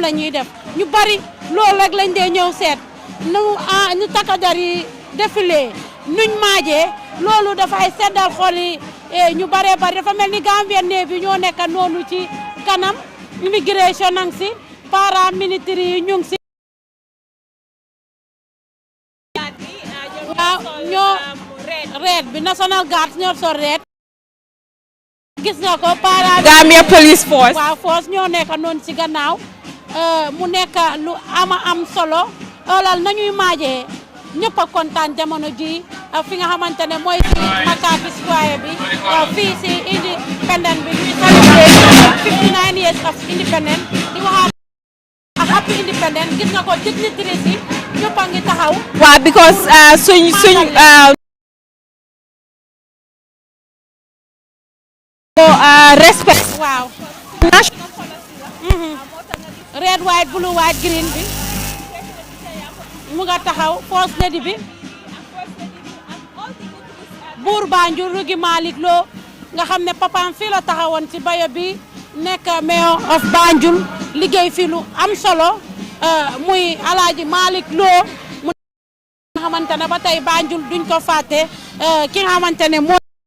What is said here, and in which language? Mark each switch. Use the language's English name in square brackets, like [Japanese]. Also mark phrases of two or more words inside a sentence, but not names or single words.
[Wolof] la ñuy def ñu bari loolu rek lañ dee ñëw seet ñu takkader yi défilé nuñ maajee loolu dafay seddal xol yi ñu baree bari dafa mel ni Gambien ne bi ñoo nekk noonu ci kanam immigration nang si paramilitaire yi ñu ngi si ñoo red bi National Guard ñoo sol red gis nga ko para Gambia Police Force waaw force ñoo nekk noonu ci gannaaw mu nekk lu am solo loolal nañuy maajee ñëpp a kontaan jamono ji fi nga xamante ne mooy ci Makati Square bi fii ci independent bi ñuy [English] celebrate 59 years of independence [Wolof] di waxaat ak [English] happy independence [Wolof] gis nga ko dignitaries yi ñëpp a ngi taxaw waaw because suñ respect waaw [English] red white blue white green [Wolof] bi mu nga taxaw [English] first lady [Wolof] bi buur Banjul Rugi Malick Lo nga xam ne papaam fii la taxawoon ci bayo bi nekk [English] mayor of Banjul [Wolof] liggéey fii lu am solo muy Alaaji Malick Lo mu nga xamante ne ba tey Banjul duñ ko fàtte ki nga xamante ne mooy